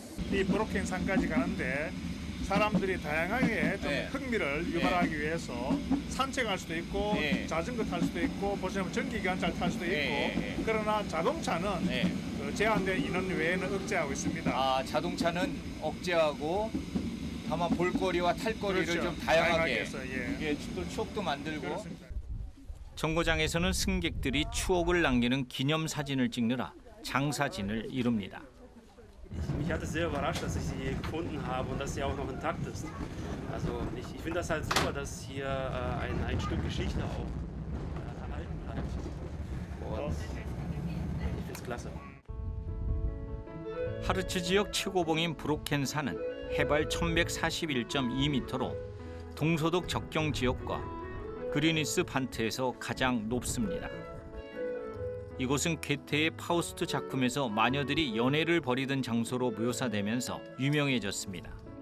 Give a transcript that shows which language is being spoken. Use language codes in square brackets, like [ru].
[ko] 이 브로켄산까지 가는데 사람들이 다양하게 좀 흥미를 유발하기 위해서 산책할 수도 있고 자전거 탈 수도 있고 보시면 전기기관차를 탈 수도 있고 그러나 자동차는 그 제한된 인원 외에는 억제하고 있습니다. 아, 자동차는 억제하고 다만 볼거리와 탈거리를 좀 다양하게 해서 또 추억도 만들고. 그렇습니다. 정거장에서는 승객들이 추억을 남기는 기념사진을 찍느라 장사진을 이룹니다. [de] Mich hat es sehr überrascht, dass ich sie hier gefunden habe und dass sie auch noch intakt ist. Also ich finde das halt super, dass hier ein Stück Geschichte auch erhalten bleibt. Und ich finde es klasse. [ko] 하르츠 지역 최고봉인 브로켄산은 해발 1141.2m로 동서독 접경 지역과 그리니스 반트에서 가장 높습니다. 이곳은 괴테의 파우스트 작품에서 마녀들이 연애를 벌이던 장소로 묘사되면서 유명해졌습니다.